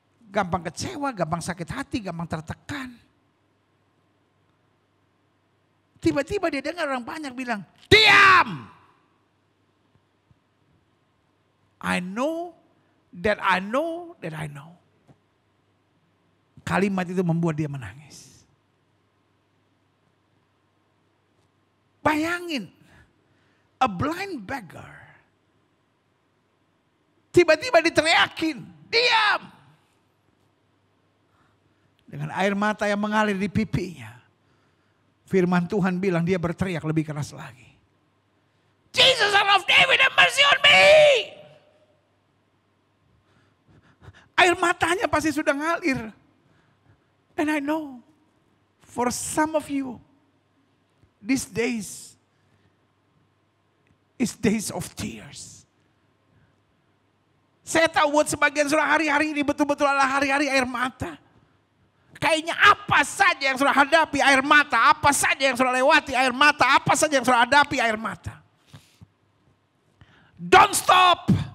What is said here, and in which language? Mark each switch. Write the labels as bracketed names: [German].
[Indonesian] Gampang kecewa, gampang sakit hati, gampang tertekan. Tiba-tiba dia dengar orang banyak bilang, diam! [English] I know that I know that I know. [Indonesian] Kalimat itu membuat dia menangis. [English] Bayangin, a blind beggar. [Indonesian] Tiba-tiba diteriakin, diam. Dengan air mata yang mengalir di pipinya. Firman Tuhan bilang dia berteriak lebih keras lagi. [English] Jesus, Son of David, have mercy on me. [Indonesian] Air matanya pasti sudah ngalir. [English] And I know, for some of you, these days is days of tears. [Indonesian] Saya tahu buat sebagian saudara hari-hari ini betul-betul adalah hari-hari air mata. Kayaknya apa saja yang saudara hadapi air mata, apa saja yang saudara lewati air mata, apa saja yang saudara hadapi air mata. [English] Don't stop.